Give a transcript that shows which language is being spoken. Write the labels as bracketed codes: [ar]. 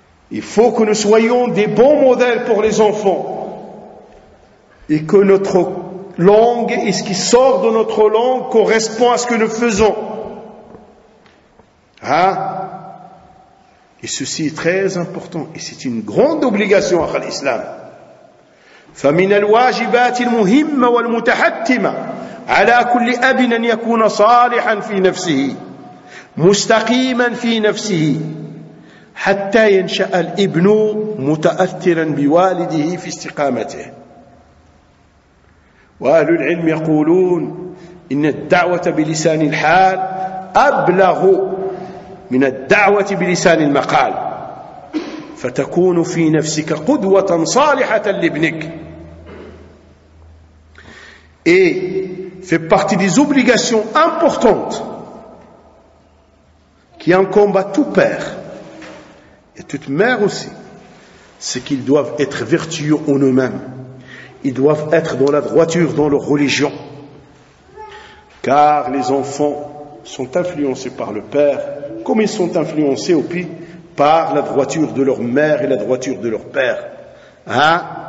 [fr] Il faut que nous soyons des bons modèles pour les enfants et que notre langue et ce qui sort de notre langue correspond à ce que nous faisons. Hein? Et ceci est très important et c'est une grande obligation à l'islam. [ar] فمن الواجبات المهمة والمتحتمة على كل أب أن يكون صالحا في نفسه مستقيما في نفسه حتى ينشأ الابن متأثرا بوالده في استقامته. وأهل العلم يقولون إن الدعوة بلسان الحال أبلغ من الدعوة بلسان المقال فتكون في نفسك قدوة صالحة لابنك. [fr] Et fait partie des obligations importantes qui incombent à tout père et toute mère aussi, c'est qu'ils doivent être vertueux en eux-mêmes. Ils doivent être dans la droiture, dans leur religion. Car les enfants sont influencés par le père, comme ils sont influencés aussi par la droiture de leur mère et la droiture de leur père. Hein?